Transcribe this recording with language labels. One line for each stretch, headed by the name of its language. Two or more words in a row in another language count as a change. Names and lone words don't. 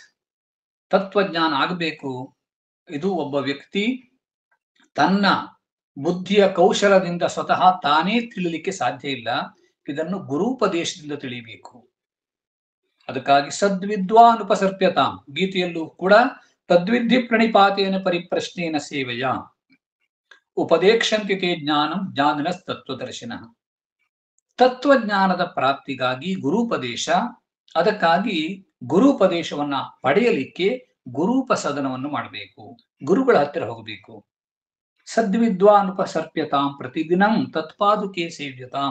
Kannada: ತತ್ವಜ್ಞಾನ ಆಗಬೇಕು. ಇದು ಒಬ್ಬ ವ್ಯಕ್ತಿ ತನ್ನ ಬುದ್ಧಿಯ ಕೌಶಲದಿಂದ ಸ್ವತಃ ತಾನೇ ತಿಳಿಲಿಕ್ಕೆ ಸಾಧ್ಯ ಇಲ್ಲ. ಇದನ್ನು ಗುರುಪದೇಶದಿಂದ ತಿಳಿಯಬೇಕು. ಅದಕ್ಕಾಗಿ ಸದ್ವಿದ್ವಾನುಪಸರ್ಪ್ಯತಾಂ. ಗೀತೆಯಲ್ಲೂ ಕೂಡ
Sanskrit: ತದ್ವಿಧಿ ಪ್ರಣಿಪಾತೇನ ಪರಿಪ್ರಶ್ನೇನ ಸೇವೆಯ ಉಪದೇಕ್ಷಂತಿ ತೇ ಜ್ಞಾನಂ ಜ್ಞಾನಿನ ತತ್ವದರ್ಶಿನ.
Kannada: ತತ್ವಜ್ಞಾನದ ಪ್ರಾಪ್ತಿಗಾಗಿ ಗುರುಪದೇಶ, ಅದಕ್ಕಾಗಿ ಗುರುಪದೇಶವನ್ನ ಪಡೆಯಲಿಕ್ಕೆ ಗುರುಪಸದನವನ್ನು ಮಾಡಬೇಕು, ಗುರುಗಳ ಹತ್ತಿರ ಹೋಗಬೇಕು.
Sanskrit: ಸದ್ವಿದ್ವಾನುಪಸರ್ಪ್ಯತಾಂ ಪ್ರತಿದಿನಂ ತತ್ಪಾದುಕೆ ಸೇವ್ಯತಾಂ.